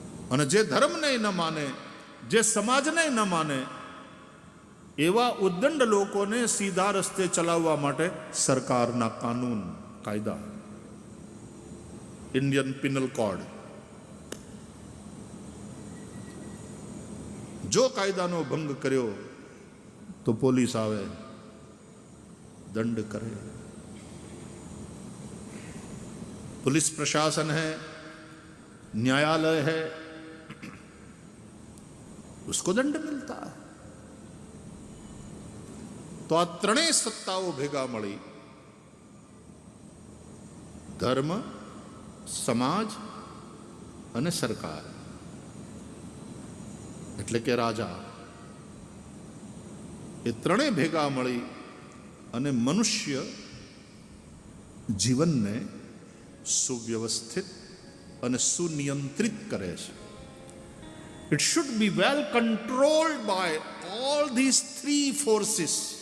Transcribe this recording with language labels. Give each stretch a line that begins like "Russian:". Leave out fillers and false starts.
Gujarati: અને જે ધર્મને ન માને, જે સમાજને ન માને, એવા ઉદ્દંડ લોકોને સીધા રસ્તે ચલાવવા માટે સરકારના કાનૂન કાયદા, ઇન્ડિયન પિનલ કોડ, જો કાયદાનો ભંગ કર્યો તો પોલીસ આવે,
Hindi: दंड करे। पुलिस प्रशासन है, न्यायालय है, उसको दंड मिलता है।
Gujarati: तो आ त्रणेय सत्ताओं भेगा मळी, धर्म, समाज અને સરકાર એટલે કે રાજા, એ ત્રણેય ભેગા મળી અને મનુષ્ય જીવનને સુવ્યવસ્થિત અને સુનિયંત્રિત કરે છે.
English: It should be well controlled by all these three forces.